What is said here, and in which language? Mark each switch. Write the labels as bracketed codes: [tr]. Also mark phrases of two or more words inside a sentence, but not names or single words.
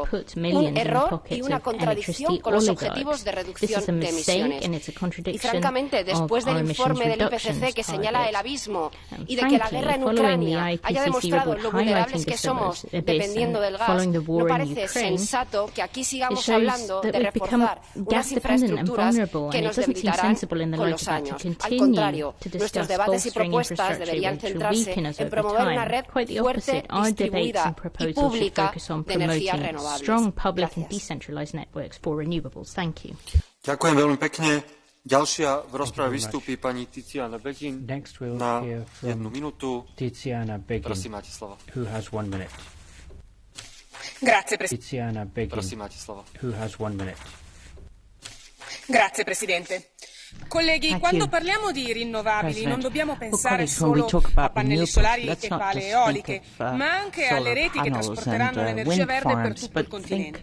[es] Un error y una contradicción con los objetivos de reducción de emisiones. Y, francamente, después del informe del IPCC que señala el abismo y de que la guerra en Ucrania haya demostrado lo vulnerables que somos dependiendo del gas, no parece sensato que aquí sigamos hablando de reforzar unas infraestructuras que nos debilitarán con los años. Al contrario, nuestros debates y propuestas deberían centrarse en promover una red fuerte, distribuida y pública de energías renovables. [sk] Ďakujem veľmi pekne. Ďalšia v rozprave vystúpi pani Tiziana Beghin na 1 minútu. Prosím, máte slovo. [it] Grazie Presidente. Colleghi, quando parliamo di rinnovabili non dobbiamo pensare solo a pannelli solari e pale eoliche, ma anche alle reti che trasporteranno l'energia verde per tutto il continente.